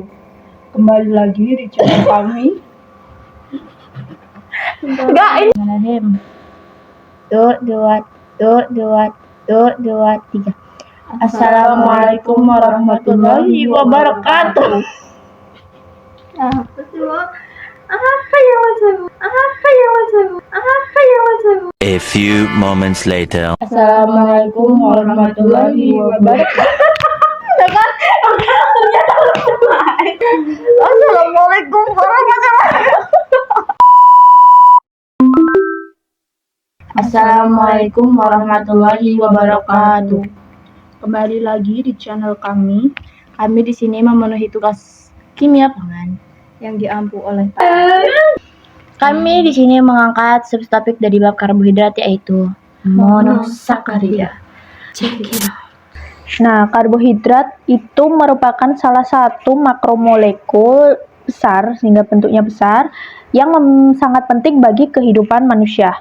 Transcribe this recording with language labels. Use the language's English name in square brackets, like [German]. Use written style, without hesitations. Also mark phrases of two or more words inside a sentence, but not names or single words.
[Indonesian] Kembali lagi di channel kami. Enggak ini. Dua, tiga. [Arabic] السلام عليكم ورحمة الله وبركاته. [English] A few moments later. [Arabic] السلام عليكم ورحمة الله وبركاته. السلام عليكم ورحمة الله وبركاته. السلام عليكم ورحمة الله وبركاته. [Indonesian] Kembali lagi di channel kami. Kami di sini memenuhi tugas kimia pangan yang diampu oleh Kami di sini mengangkat subtopik dari bab karbohidrat, yaitu monosakarida. Nah, karbohidrat itu merupakan salah satu makromolekul besar sehingga bentuknya besar yang sangat penting bagi kehidupan manusia.